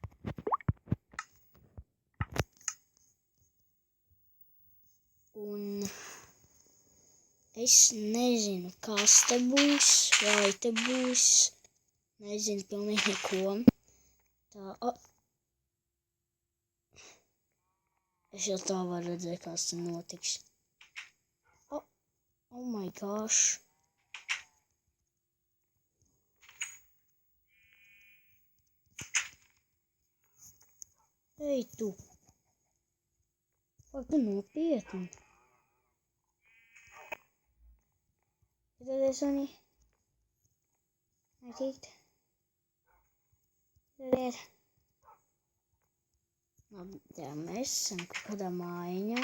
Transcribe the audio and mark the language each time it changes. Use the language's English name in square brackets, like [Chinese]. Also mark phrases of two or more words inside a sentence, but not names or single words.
[Latvian] Un es nezinu, kas te būs, vai te būs. Nezinu pilnīgi neko. Tā, es jau tā varu redzēt, kas te notiks. [English] Oh my gosh. Ei, [Latvian] tu. Vai tu nopietni? Tad es viņu aizīt. Tad ir. Labi, tā mēs esam kaut kādā mājiņā.